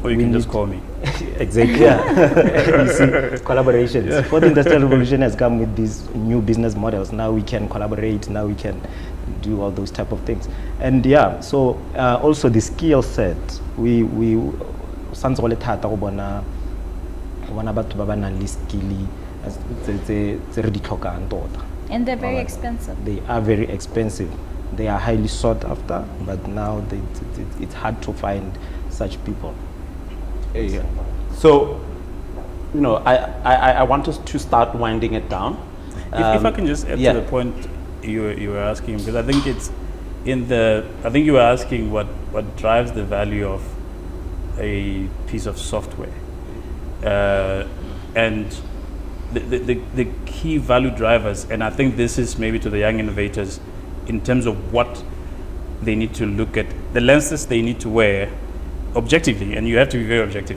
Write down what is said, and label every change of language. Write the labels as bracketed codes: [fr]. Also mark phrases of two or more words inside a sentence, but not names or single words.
[en] or you can just call me. Exactly. You see, collaborations. Fourth Industrial Revolution has come with these new business models. Now we can collaborate. Now we can do all those type of things. And so also the skill set. [tn] We sans go le thata go bona batho ba ba nang le skill tse re di tlhokang tota. [en] And they're very expensive. They are very expensive. They are highly sought after, but now it's hard to find such people. So, I want us to start winding it down. If I can just add to the point you were asking, because I think it's I think you were asking what drives the value of a piece of software, and the key value drivers, and I think this is maybe to the young innovators, in terms of what they need to look at, the lenses they need to wear objectively, and you have to be very objective.